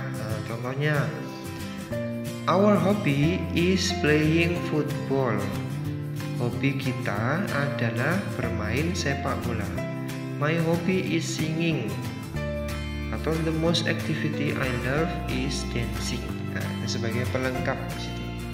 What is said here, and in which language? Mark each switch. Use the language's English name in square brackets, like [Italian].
[Indonesian] Nah, contohnya, [English] our hobby is playing football. [Indonesian] Hobi kita adalah bermain sepak bola. [English] My hobby is singing. Atau the most activity I love is dancing. [Indonesian] Nah, sebagai pelengkap di situ.